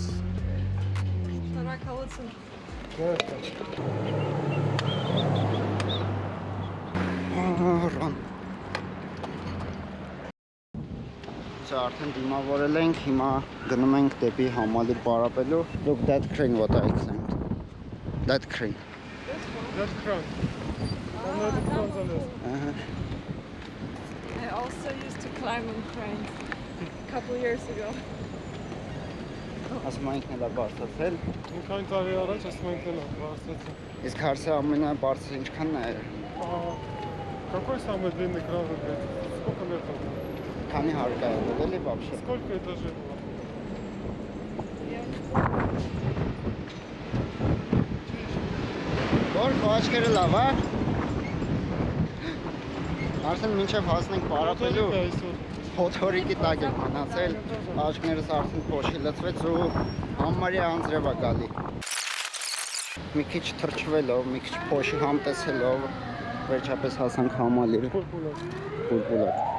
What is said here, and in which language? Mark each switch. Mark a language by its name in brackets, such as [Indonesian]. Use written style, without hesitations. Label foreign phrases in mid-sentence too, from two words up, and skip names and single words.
[Armenian] Շնորհակալություն։ Ռան։ Արդեն դիմավորել ենք, հիմա գնում ենք դեպի համալիր պարապելու։ [English] Look that crane what I explained. That crane. That crane. I also used to climb on cranes a couple years ago. [Armenian] Ասում ենք նելա բարձրացել։ Ինքան տարի առաջ ասում ենք նելա բարձրացել։ Իսկ հարցը ամենաբարձր ինչքանն է։ [Russian] Какой самый длинный кран в Иркутске? Сколько метров? [Armenian] Քանի հարկա է ելել вообще։ [Russian] Сколько этажей было? [Armenian] Որ խոչքերը լավ է։ Արդեն մինչև հասնենք պարապելու փոթորիկի տակ ենք մնացել, աչքներս արդեն փոշի լցվեց ու համարյա անձրև է գալի։ Մի քիչ թրջվելով, մի քիչ փոշի համտեսելով, վերջապես հասանք համալիր։ Պուլպուլակ։